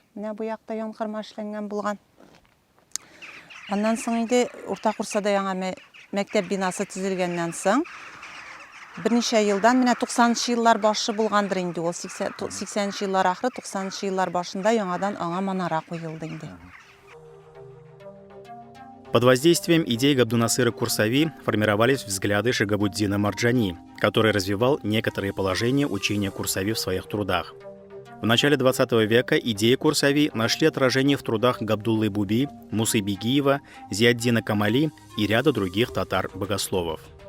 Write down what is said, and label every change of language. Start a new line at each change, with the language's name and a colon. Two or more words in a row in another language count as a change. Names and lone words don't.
Tatar: Менә бу якта янкырма эшләнгән булган. Аннан соң инде Урта Курсада яңа мәктәп бинасы төзелгәннән соң берничә елдан менә 90-нчы еллар башы булгандыр инде ул 80-нчы еллар ахыры 90-нчы еллар башында яңадан аңа манара куелды инде.
Russian: Под воздействием идей Габдунасыра Курсави формировались взгляды Шигабуддина Марджани, который развивал некоторые положения учения Курсави в своих трудах. В начале 20 века идеи Курсави нашли отражение в трудах Габдуллы Буби, Мусы Бигиева, Зиаддина Камали и ряда других татар-богословов.